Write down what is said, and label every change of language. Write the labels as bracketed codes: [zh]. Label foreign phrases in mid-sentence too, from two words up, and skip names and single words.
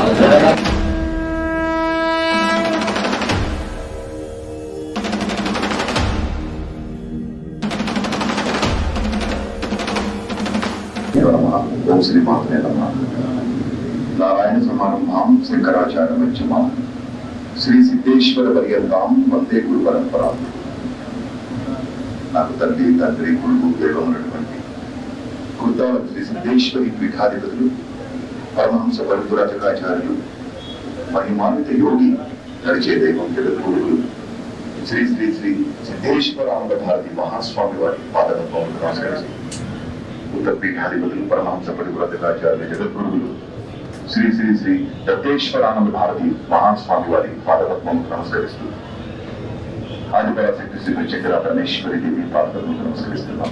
[sa] ओम श्री मात्रे नमः। नारायण समारंभां शंकराचार्य मध्यमां श्री सिद्धेश्वर पर्यंतां वंदे गुरु परंपरा। [te] నాకు తండ్రి తండ్రి గురువు దైవం ఉన్నటువంటి గురుతాల శ్రీ సిద్ధేశ్వరి పీఠాధిపతులు పరమహంస పరిపురాజకాచార్యులు మహిమాన్విత యోగి నడిచే దైవం జగద్గురువులు శ్రీ శ్రీ శ్రీ సిద్ధేశ్వరానంద భారతి మహాస్వామి వారి పాదపద్మములకు నమస్కరిస్తూ ఉత్తర పీఠాధిపతులు పరమహంస పరివ్రతాచార్య జగద్గురువులు శ్రీ శ్రీ శ్రీ దత్తేశ్వరానంద భారతి మహాస్వామి వారి పాదపద్మములకు నమస్కరిస్తూ ఆదిపరాశక్తి శ్రీ చక్ర పరమేశ్వరి దేవి పాదపద్మములకు నమస్కరిస్తున్నాం.